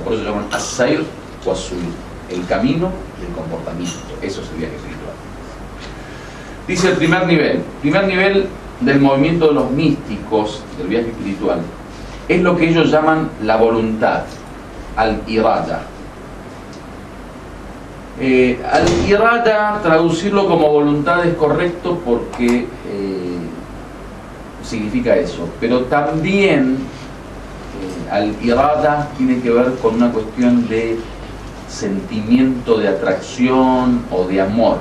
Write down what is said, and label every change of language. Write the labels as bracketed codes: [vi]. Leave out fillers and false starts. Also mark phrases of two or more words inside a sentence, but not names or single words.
[es] Por eso se llaman As-Sayr o As-Suluk, el camino y el comportamiento. Eso es el viaje espiritual. Dice el primer nivel del movimiento de los místicos, del viaje espiritual, es lo que ellos llaman la voluntad, al-irada. Al-irada, traducirlo como voluntad es correcto porque significa eso, pero también al-irada tiene que ver con una cuestión de sentimiento de atracción o de amor.